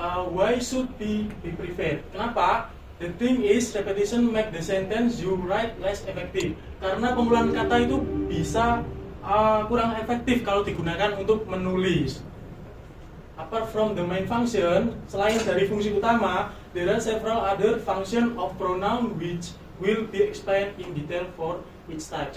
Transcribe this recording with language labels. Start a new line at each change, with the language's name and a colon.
English: Why should be preferred?
Indonesian: Kenapa?
English: The thing is repetition make the sentence you write less effective.
Indonesian: Karena pengulangan kata itu bisa kurang efektif kalau digunakan untuk menulis.
English: Apart from the main function,
Indonesian: selain dari fungsi utama,
English: there are several other function of pronoun which will be explained in detail for each type.